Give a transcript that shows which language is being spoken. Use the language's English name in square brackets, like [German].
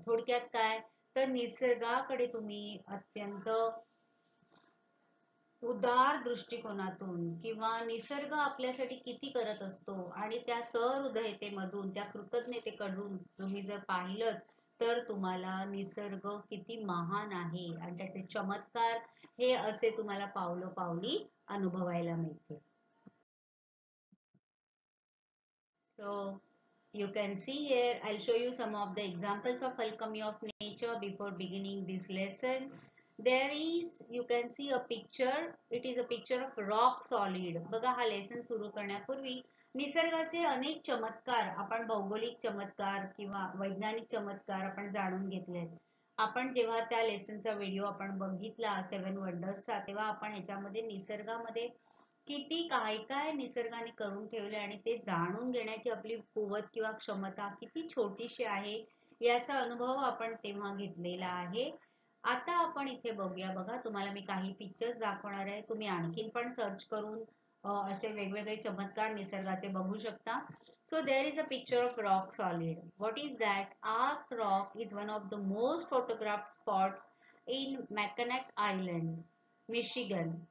[Marathi] थोडक्यात काय, तर निसर्गाकडे तुम्ही अत्यंत उदार दृष्टिकोनातून किंवा निसर्ग आपल्यासाठी किती करत असतो आणि त्या सहृदयतेमधून, त्या कृतज्ञतेकडून तुम्ही जर पाहिलं तर तुम्हाला निसर्ग किती महान आहे आणि त्याचे चमत्कार हे असे तुम्हाला पावलोपावली अनुभवायला मिळते. [English] So you can see here, I'll show you some of the examples of alchemy of nature before beginning this lesson. There is, you can see a picture, it is a picture of rock solid. [Marathi] बघा, हा lesson सुरू करण्यापूर्वी निसर्गाचे अनेक चमत्कार, आपण भौगोलिक चमत्कार किंवा वैज्ञानिक चमत्कार आपण जाणून घेतलेत. आपण जेव्हा त्या लेसनचा व्हिडिओ आपण बघितला 7 वंडर्सचा, तेव्हा आपण ह्याच्यामध्ये निसर्गामध्ये किती काय काय निसर्गाने करून ठेवले आणि ते जाणून घेण्याची आपली कुवत किंवा क्षमता किती छोटीशी आहे याचा अनुभव आपण तेव्हा घेतलेला आहे. आता आपण इथे बघूया. बघा, तुम्हाला मी काही पिक्चर्स दाखवणार आहे. तुम्ही आणखीन पण सर्च करून असे वेगवेगळे चमत्कार निसर्गाचे बघू शकता. [English] So there is a picture of rock solid. What is that? Ark Rock is one of the most photographed spots in Mackinac Island, Michigan.